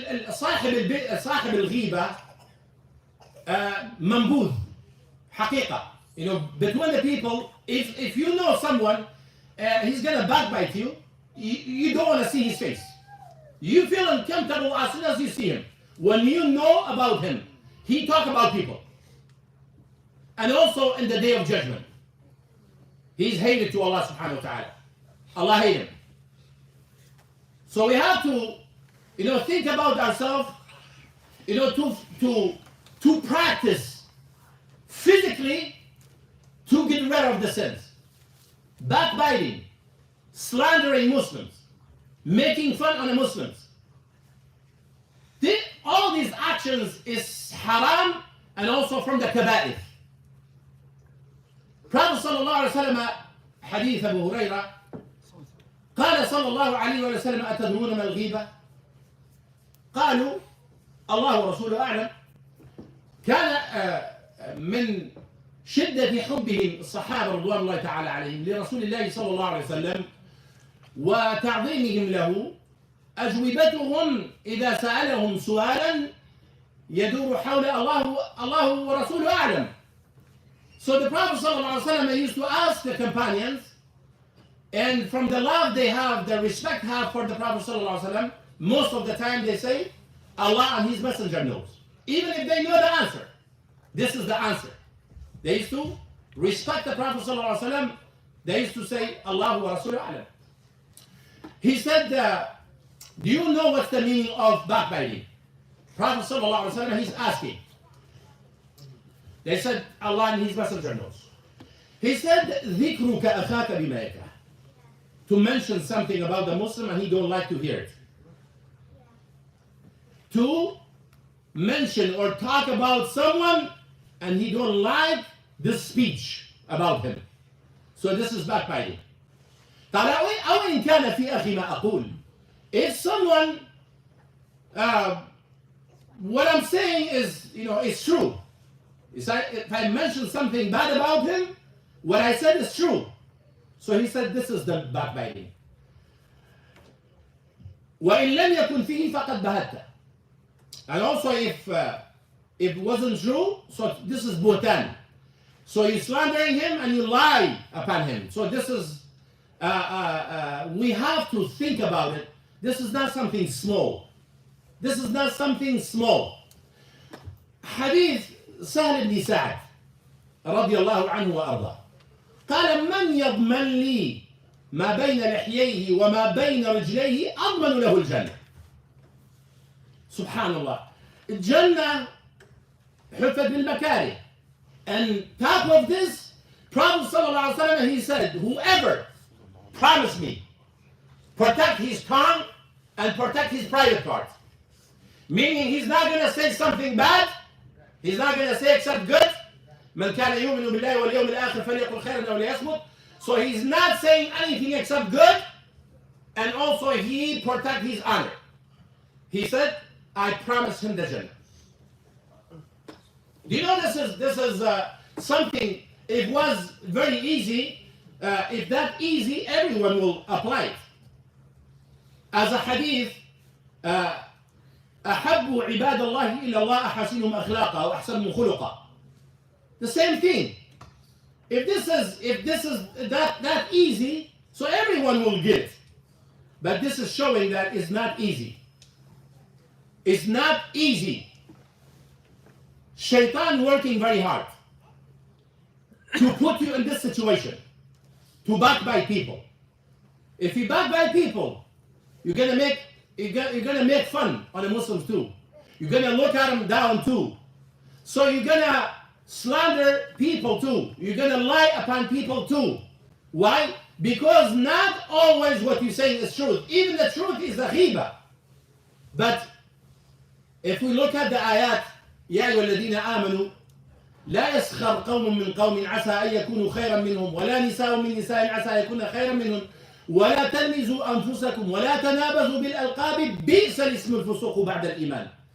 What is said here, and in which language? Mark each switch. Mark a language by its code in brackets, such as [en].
[ar] صاحب الغيبة منبوذ حقيقة. [en] You know, between the people, if you know someone, he's gonna backbite you, you don't want to see his face. You feel uncomfortable as soon as you see him. When you know about him, he talk about people. And also in the day of judgment. He's hated to Allah subhanahu wa ta'ala. Allah hate him. So we have to, think about ourselves, to practice physically to get rid of the sins. Backbiting, slandering Muslims, making fun on the Muslims. All these actions is haram and also from the kaba'ir. [ar] Prophet sallallahu alaihi wasallam, hadith Abu Hurairah, قال صلى الله عليه وسلم أتدرون ما الغيبة؟ قالوا الله ورسوله أعلم. كان من شدة حبهم الصحابة رضوان الله تعالى عليهم لرسول الله صلى الله عليه وسلم وتعظيمهم له، أجوبتهم إذا سألهم سؤالا يدور حول الله ورسوله أعلم. [en] So the Prophet صلى الله عليه وسلم used to ask the companions, and from the love they have, the respect have for the Prophet صلى الله عليه وسلم, most of the time they say, Allah and His Messenger knows. Even if they know the answer, this is the answer. They used to respect the Prophet صلى الله عليه وسلم. They used to say, [ar] Allah wa Rasuluhu a'lam. [en] He said, do you know what's the meaning of backbiting? Prophet صلى الله عليه وسلم, he's asking. They said, Allah and His Messenger knows. He said, [ar] ذِكْرُكَ أَخَاكَ بِمَا يَكْرَهُ. [en] To mention something about the Muslim and he don't like to hear it. To mention or talk about someone and he don't like this speech about him. So this is backbiting. [ar] قال أو إن كان في أخي ما أقول. [en] If someone, what I'm saying is, it's true. If I mention something bad about him, what I said is true. So he said, this is the backbiting. [ar] وإن لم يكن فيه فقد بهت. [en] And also if it wasn't true, so this is buhtan. So you're slandering him and you lie upon him. So this is, we have to think about it. This is not something small. This is not something small. [ar] Hadith سهل بن سعد رضي الله عنه وأرضاه قال من يضمن لي ما بين لحييه وما بين رجليه أضمن له الجنة. سبحان الله. الجنة حفت بالمكاره. [en] And top of this, Prophet صلى الله عليه وسلم, he said, whoever promised me protect his tongue and protect his private parts. Meaning he's not going to say something bad. He's not going to say except good. [ar] من كان يؤمن بالله واليوم الآخر فليقل خيرا أو ليصمت. [en] So he's not saying anything except good. And also he protect his honor. He said, I promised him the Jannah. Do you know this is something, it was very easy. If that easy, everyone will apply it. As a hadith, [ar] أحب عباد الله إلى الله أحسنهم أخلاقا وأحسنهم خلقا. [en] The same thing. If this is that easy, so everyone will get it. But this is showing that it's not easy. It's not easy. Shaitan working very hard. to put you in this situation, to backbite people. If you backbite people, you're gonna make fun on the Muslims too. You're gonna look at them down too. So you're gonna slander people too. You're gonna lie upon people too. Why? Because not always what you're saying is truth. Even the truth is a ghiba. But if we look at the ayat, [ar] يا أيها الذين آمنوا لا يسخر قوم من قوم عسى أن يكونوا خيرا منهم ولا نساء من نساء عسى أن يكون خيرا منهم ولا تلمزوا أنفسكم ولا تنابزوا بالألقاب بئس الاسم الفسوق بعد الإيمان